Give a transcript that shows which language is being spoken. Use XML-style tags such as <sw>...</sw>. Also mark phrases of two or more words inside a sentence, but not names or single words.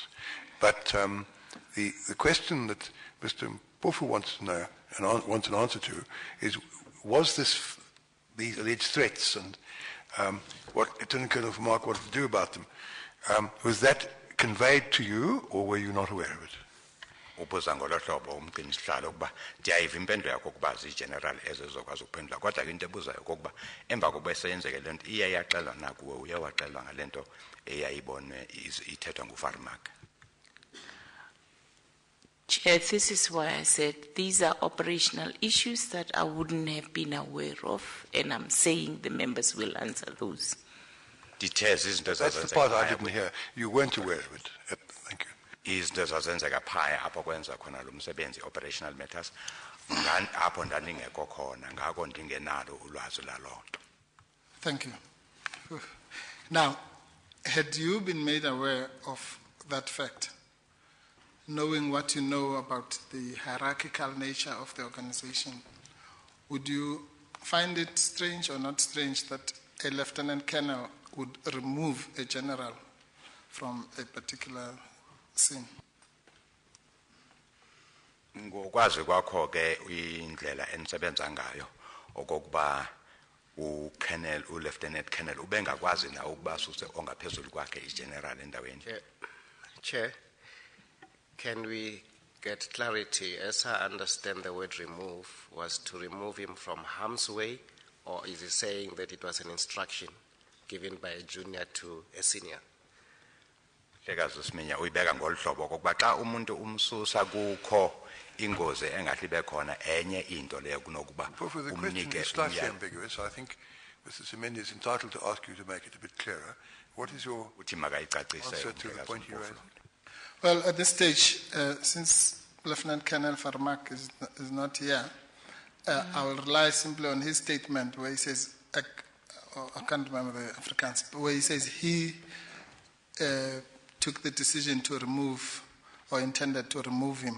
<en>But the question that Mr. Mpofu wants to know and wants an answer to is, was this these alleged threats and what Lieutenant Colonel Vermaak wanted to do about them. Was that conveyed to you, or were you not aware of it?</en> <xh>Ubuza ngolo hlobo umqinisihlalo ukuba ndiyayiva impendulo yakho ukuba zi-general ezizokwazi ukuphendula kodwa ke into ebuzayo kokuba emva kokuba eseyenzeke le nto iye yaxelwa nakuwe uye waxelwa ngale nto eyayibonwe ithethwa nguFarlam.</xh> <en>Chair, this is why I said these are operational issues that I wouldn't have been aware of, and I'm saying the members will answer those. That's the part I didn't hear. You weren't aware of it. Thank you.</en> <xh>Izinto zazenzeka phaya apho kwenza khona lo msebenzi</xh> <en>operational matters</en> <xh>apho ndandingekho khona ngako ndingenalo ulwazi laloo nto.</xh> <en>Thank you. Now, had you been made aware of that fact, knowing what you know about the hierarchical nature of the organization, would you find it strange or not strange that a lieutenant colonel would remove a general from a particular scene?</en> <xh>Ngokwazi kwakho ke indlela enisebenza ngayo okokuba ucolonel ulieutenant colonel ubengakwazi na ukuba suse ongaphezulu kwakhe igeneral endaweni.</xh> <en>Chair, can we get clarity? As I understand, the word remove was to remove him from harm's way, or is he saying that it was an instruction given by a junior to a senior?</en> <xh>Hlekazi Siminya uyibeka ngolhlobo kokuba xa umuntu umsusa kukho ingozi engahle ibe khona enye into leyo kunokuba</xh> <en>The question is slightly ambiguous. I think Mr. Semenya is entitled to ask you to make it a bit clearer. What is your answer to the point you raised? Well, at this stage, since Lieutenant Colonel Vermaak is not here, I will rely simply on his statement where he says, I can't remember the Afrikaans, but where he says he took the decision to remove or intended to remove him.</en>